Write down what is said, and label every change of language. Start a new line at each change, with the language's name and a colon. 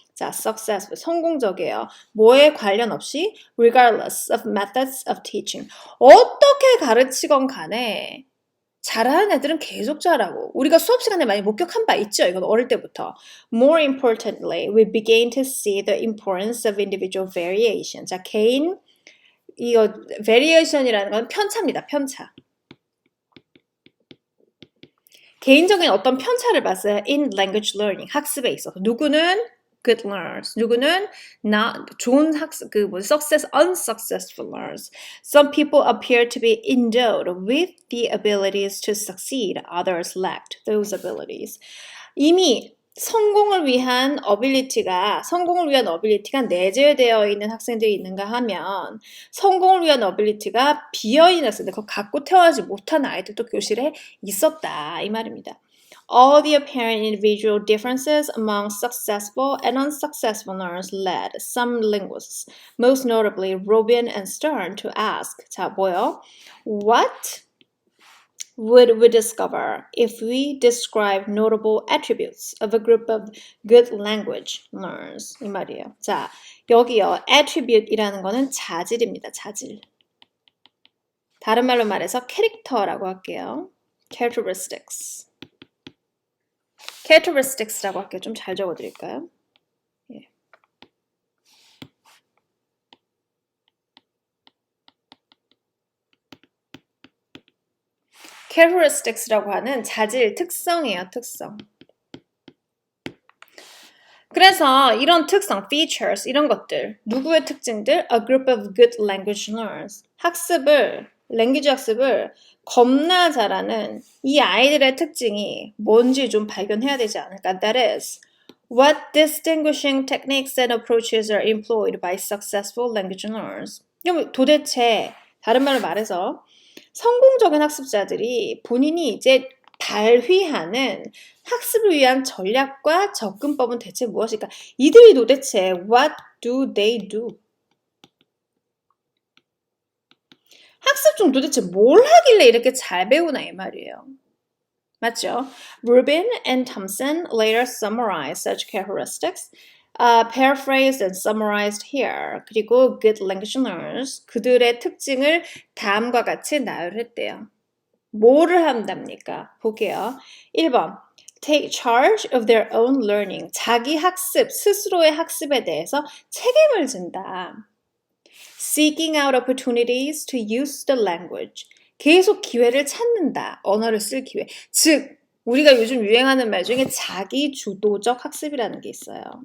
Korean: 자, successful, 성공적이에요. 뭐에 관련 없이
English: regardless of methods of teaching.
Korean: 어떻게 가르치건 간에 잘하는 애들은 계속 잘하고 우리가 수업 시간에 많이 목격한 바 있죠. 이건 어릴 때부터.
English: More importantly, we begin to see the importance of individual variation.
Korean: 자, 개인 이거 variation이라는 건 편차입니다. 편차. 개인적인 어떤 편차를 봤어요.
English: In language learning,
Korean: 학습에 있어서.
English: 누구는 good learners, 누구는 not 좋은 학습, success, unsuccessful learners. Some people appear to be endowed with the abilities to succeed. Others lacked those abilities.
Korean: 이미 성공을 위한 어빌리티가 내재되어 있는 학생들이 있는가 하면 성공을 위한 어빌리티가 비어있는 학생들, 그거 갖고 태어나지 못한 아이들도 교실에 있었다 이 말입니다.
English: All the apparent individual differences among successful and unsuccessful learners led some linguists, most notably Robin and Stern, to ask,
Korean: 자, 뭐요?
English: What would we discover if we describe notable attributes of a group of good language learners?
Korean: 이 말이에요. 자, 여기요. attribute이라는 거는 자질입니다. 자질. 다른 말로 말해서 캐릭터라고 할게요.
English: characteristics. characteristics라고 할게요.
Korean: 좀 잘 적어드릴까요? 예. characteristics라고 하는 자질, 특성이에요. 특성. 그래서 이런 특성, features, 이런 것들, 누구의 특징들?
English: A group of good language learners.
Korean: language 학습을 겁나 잘하는 이 아이들의 특징이 뭔지 좀 발견해야 되지 않을까?
English: That is, what distinguishing techniques and approaches are employed by successful language learners.
Korean: 그럼 도대체 다른 말로 말해서 성공적인 학습자들이 본인이 이제 발휘하는 학습을 위한 전략과 접근법은 대체 무엇일까? 이들이 도대체
English: what do they do?
Korean: 학습 중 도대체 뭘 하길래 이렇게 잘 배우나 이 말이에요. 맞죠?
English: Rubin and Thompson later summarized such characteristics, paraphrased and summarized here.
Korean: 그리고 good language learners, 그들의 특징을 다음과 같이 나열했대요. 뭐를 한답니까? 볼게요. 1번.
English: Take charge of their own learning.
Korean: 자기 학습, 스스로의 학습에 대해서 책임을 진다.
English: Seeking out opportunities to use the language.
Korean: 계속 기회를 찾는다. 언어를 쓸 기회. 즉, 우리가 요즘 유행하는 말 중에 자기 주도적 학습이라는 게 있어요.